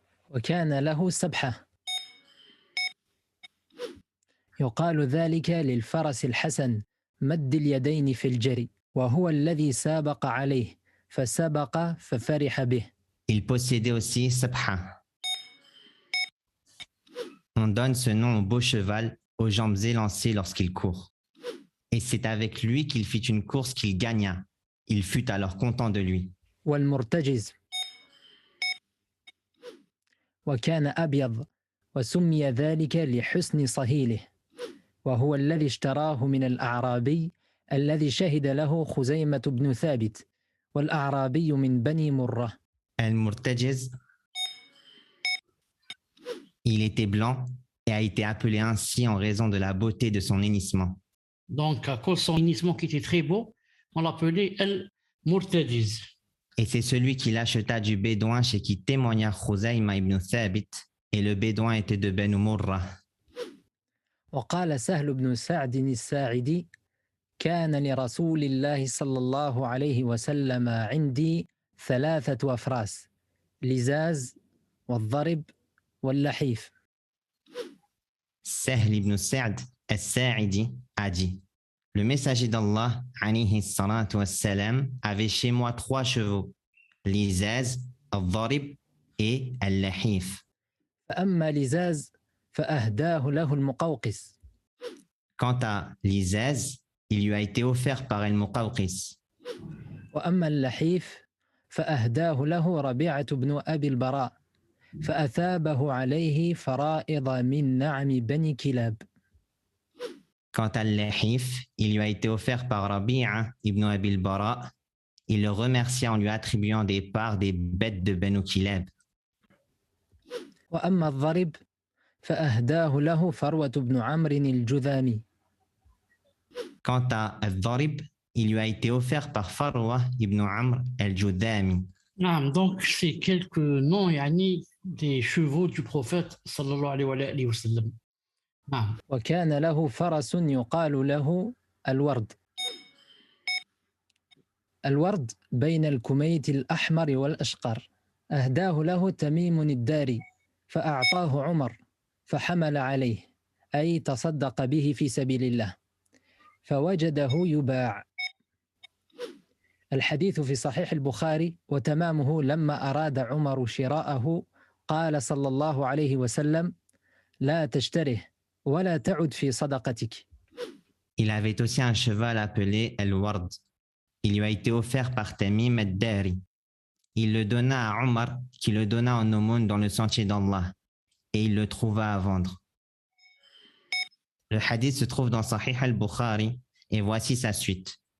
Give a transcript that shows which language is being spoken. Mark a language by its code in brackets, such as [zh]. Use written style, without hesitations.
[ar] وكان له سبحة يقال ذلك للفرس الحسن مد اليدين في الجري وهو الذي سابق عليه فسبق ففرح به. [fr] Il possédait aussi Sabha. On donne ce nom au beau cheval aux jambes élancées lorsqu'il court. Et c'est avec lui qu'il fit une course qu'il gagna. Il fut alors content de lui. [ar] والمرتجز وكان أبيض وسمي ذلك لحسن صهيله وهو الذي اشتراه من الأعرابي الذي شهد له خزيمة بن ثابت والأعرابي من بني مرة. [fr] Al-Murtajiz, il était blanc et a été appelé ainsi en raison de la beauté de son hennissement. Donc, à cause de son hennissement qui était très beau, on l'appelait Al-Murtajiz. Et c'est celui qui l'acheta du bédouin chez qui témoigna Khuzayma ibn Thabit, et le bédouin était de Banu Murra. [ar] وقال سهل بن سعد الساعدي كان لرسول الله صلى الله عليه وسلم عندي 3 أفراس لزاز والضرب واللحيف. [fr] Sahl ibn Sa'd al-Sa'idi a dit: Le messager d'Allah, alayhi salatu wassalam, avait chez moi 3 chevaux, l'Izaz, al-Dharib et al-Lahif. [ar] فأما لزاز فأهداه له المقوقس. [fr] Quant à l'Izaz, il lui a été offert par al-Muqawqis. [ar] وأما اللحيف فأهداه له ربيعة بن أبي البراء فأثابه عليه فرائض من نعم بني كلاب. [fr] Quant à al-Lahif, il lui a été offert par Rabi'a ibn Abi al-Bara. Il le remercia en lui attribuant des parts des bêtes de Banu Kilab. [ar] وأما الضرب فأهداه له فروة بن عمرو الجذامي. [fr] Quant à al-Dharib, il lui a été offert par Farwa ibn Amr al-Judami. Naam, donc, c'est quelques noms yani, des chevaux du prophète sallallahu alayhi wa sallam. [ar] Naam. وكان له فرس يقال له الورد. الورد بين الكميت الأحمر والأشقر. أهداه له تميم الداري فأعطاه عمر فحمل عليه أي تصدق به في سبيل الله فوجده يباع. الحديث في صحيح البخاري وتمامه لما أراد عمر شراءه قال صلى الله عليه وسلم لا تشتره ولا تعد في صدقتك. [fr] Il avait aussi un cheval appelé al-Ward. Il lui a été offert par Tamim al-Dari. Il le donna à Omar, qui le donna en aumône dans le sentier d'Allah, et il le trouva à vendre. Le hadith se trouve dans Sahih al-Bukhari, et voici sa suite.